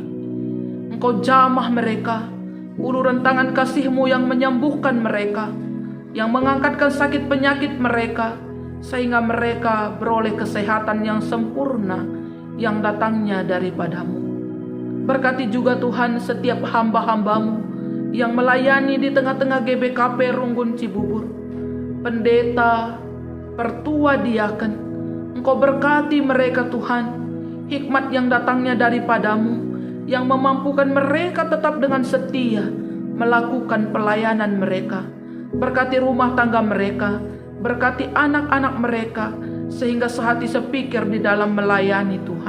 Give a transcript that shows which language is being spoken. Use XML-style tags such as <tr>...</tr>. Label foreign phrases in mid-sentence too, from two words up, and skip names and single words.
<id>Engkau jamah mereka, uluran tangan kasih-Mu yang menyembuhkan mereka, yang mengangkatkan sakit penyakit mereka, sehingga mereka beroleh kesehatan yang sempurna yang datangnya daripada-Mu. Berkati juga Tuhan setiap hamba-hamba-Mu yang melayani di tengah-tengah GBKP Runggun Cibubur, pendeta, pertua diaken. Engkau berkati mereka Tuhan, hikmat yang datangnya daripada-Mu, yang memampukan mereka tetap dengan setia melakukan pelayanan mereka. Berkati rumah tangga mereka, berkati anak-anak mereka, sehingga sehati sepikir di dalam melayani Tuhan.</id>